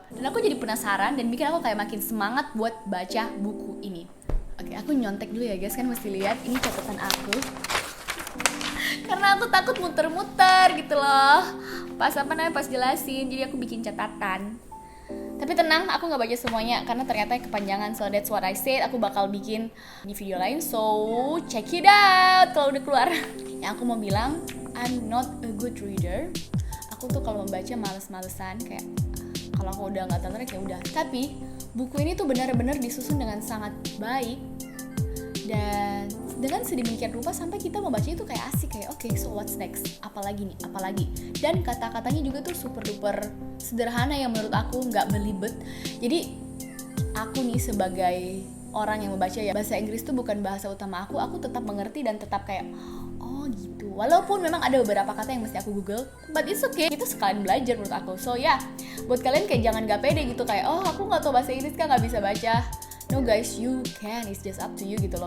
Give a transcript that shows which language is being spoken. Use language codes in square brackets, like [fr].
[id] Dan aku jadi penasaran dan bikin aku kayak makin semangat buat baca buku ini. Oke, aku nyontek dulu ya guys, kan mesti lihat ini catatan aku. Karena aku takut muter-muter gitu loh. Pas jelasin, jadi aku bikin catatan. Tapi tenang, aku gak baca semuanya karena ternyata kepanjangan. [en] So that's what I said, [id] aku bakal bikin di video lain. [en] So check it out [id] kalau udah keluar. Yang aku mau bilang, [en] I'm not a good reader. [id] Aku tuh kalau membaca males-malesan, kayak kalau aku udah gak tertarik ya udah. Tapi buku ini tuh benar-benar disusun dengan sangat baik Dan dengan sedemikian rupa sampai kita membaca itu kayak asik, kayak oke, [en] so what's next, [id] apalagi nih, apalagi. Dan kata-katanya juga tuh super duper sederhana yang menurut aku nggak belibet. Jadi aku nih sebagai orang yang membaca ya, bahasa Inggris tuh bukan bahasa utama aku tetap mengerti dan tetap kayak oh gitu. Walaupun memang ada beberapa kata yang mesti aku google, [en] but it's okay, [id] itu sekalian belajar menurut aku. So ya, buat kalian kayak jangan gak pede gitu kayak oh aku nggak tahu bahasa Inggris kan nggak bisa baca. [en] No guys, you can, it's just up to you [id] gitu loh.